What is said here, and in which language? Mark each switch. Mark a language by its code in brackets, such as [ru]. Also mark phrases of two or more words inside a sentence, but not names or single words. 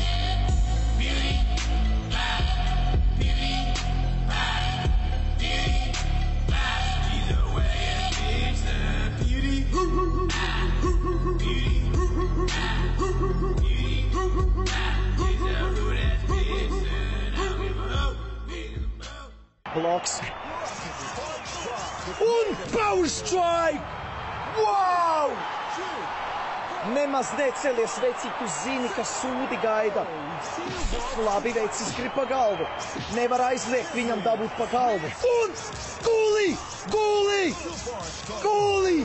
[en] PewDiePie, he's a wag-ass bitch, son. PewDiePie, he's a hood-ass bitch, son. I don't give a hoot, niggas about. Blocks. Un power strike! Wow! [lv] Nemaz necelies, vecīt, tu zini, ka sūdi gaida. Labi, vecis grib pa galvu. Nevar aizliegt viņam dabūt pa galvu. Un guli!